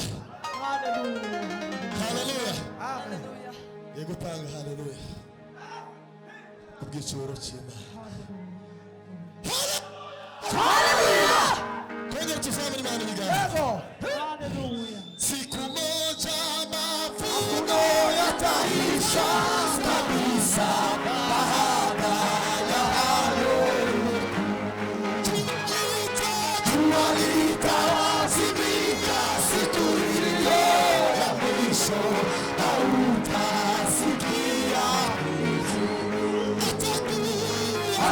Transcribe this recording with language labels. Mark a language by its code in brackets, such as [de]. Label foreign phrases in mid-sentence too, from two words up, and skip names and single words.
[rw] Haleluya. Haleluya. Amen. Yego tanga haleluya. Kubw'icyubahiro cy'Imana. Haleluya. Kwenda tuzamure Imana ibiganza. Haleluya. [sw] Siku moja mavuno yataisha kabisa, baada ya hayo tutawazimika siku hiyo ya mwisho, hautasikia